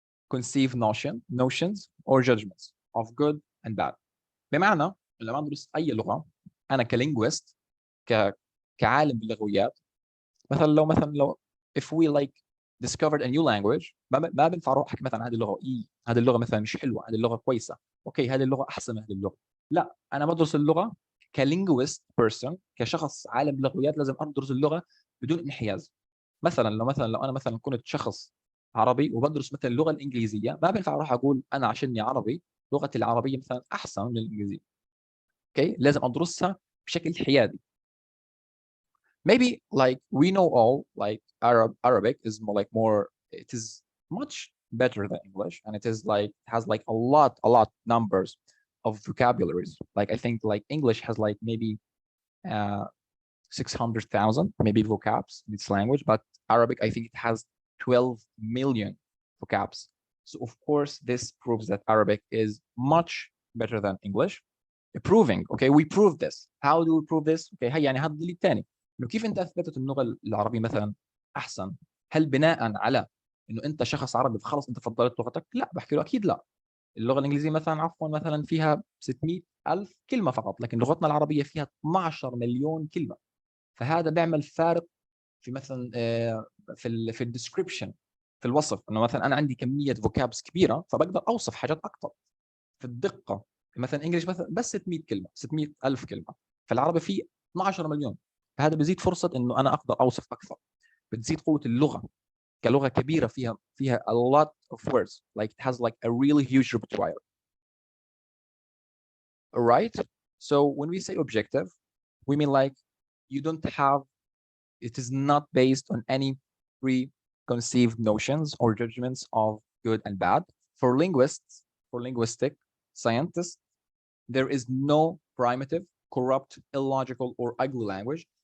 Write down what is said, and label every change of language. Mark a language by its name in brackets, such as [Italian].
[English] conceive notions or judgments of good and bad. [Arabic] بمعنى لما ادرس اي لغه انا كلينجويست كعالم باللغويات، لو [English] if we like discovered a new language [Arabic] ما بينفع اروح احكي مثلا هذه اللغه هذه اللغه مثلا مش حلوه، هذه اللغه كويسه، اوكي هذه اللغه احسن من هذه اللغه. لا، انا بدرس اللغه كلينجويست بيرسون، كشخص عالم باللغويات لازم ادرس اللغه بدون انحياز. لو انا مثلا كنت شخص عربي وبدرس مثلا اللغه الانجليزيه، ما بينفع اروح اقول انا عشاني عربي لغتي العربيه مثلا احسن من الانجليزيه. اوكي، لازم ادرسها بشكل حيادي. [English] Maybe like we know all like Arabic is it is much better than English, and it is like has like a lot numbers of vocabularies. Like I think like English has like maybe 600,000 maybe vocabs in its language, but Arabic I think it has 12 million vocabs. So of course this proves that Arabic is much better than English. Proving, okay, we prove this. How do we prove this? [Arabic] Okay, هي يعني هذا الدليل الثاني انه كيف انت اثبتت اللغه العربيه مثلا احسن؟ هل بناء على انه انت شخص عربي فخلص انت فضلت لغتك؟ لا، بحكي له اكيد لا. اللغه الانجليزيه مثلا عفوا مثلا فيها 600 الف كلمه فقط، لكن لغتنا العربيه فيها 12 مليون كلمه. فهذا بيعمل فارق في مثلا في الديسكربشن، في الوصف، انه مثلا انا عندي كميه فوكابس كبيره فبقدر اوصف حاجات اكثر. في الدقه مثلا انجلش مثلا بس 600 كلمه، 600 الف كلمه، فالعربي فيه 12 مليون. فهذا بيزيد فرصه انه انا اقدر اوصف اكثر، بتزيد قوه اللغه كلغه كبيره فيها [English] a lot of words, like it has like a really huge repertoire. All right, so when we say objective we mean like you don't have, it is not based on any preconceived notions or judgments of good and bad. For linguists, for linguistic scientists, there is no primitive, corrupt, illogical, or ugly language.